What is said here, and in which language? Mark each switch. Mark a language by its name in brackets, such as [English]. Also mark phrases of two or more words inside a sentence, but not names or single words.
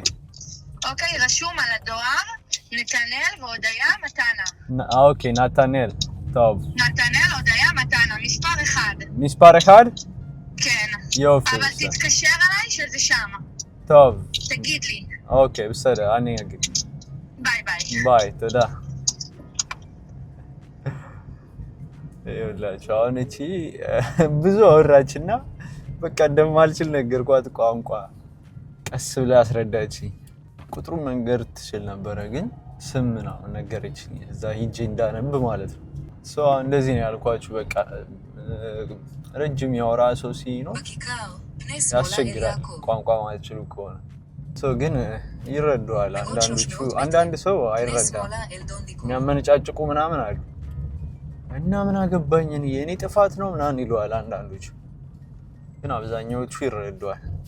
[Hebrew] אוקיי, רשום על הדואר, נתנאל והודיה מתנה. אוקיי, נתנאל. טוב. נתנאל, הודיה מתנה, מספר 1. מספר 1? כן. יופי. אבל תתקשר אליי שזה שם. טוב. תגיד לי. [Arabic] اوكي بسرعه اني اجي باي باي باي تدا [Amharic] ይኸውላችሁ አሁን እቺ ብዙ አወራችና በቃ እንደማልችል ነገርኳት ቋንቋ ቀስ ብላ አስረዳችኝ ቁጥሩን መንገር ትችል ነበር ግን ስም ነው ነገረችኝ እዛ ሂጄ እንዳነብ ማለት ነው ሶ እንደዚህ ነው ያልኳችሁ በቃ ረጅም ያወራ ሰው ሲኖር ያስቸግራል ቋንቋ ማይችሉ ከሆነ ሶ ግን ይረዳዋል አንዳንድ ሰው አይረዳም የሚያመነጫጭቁ ምናምን አሉ እና ምን አገባኝ እኔ የኔ ጥፋት ነው ምናምን ይሏል አንዳንዶቹ ግን አብዛኛዎቹ ይረዳዋል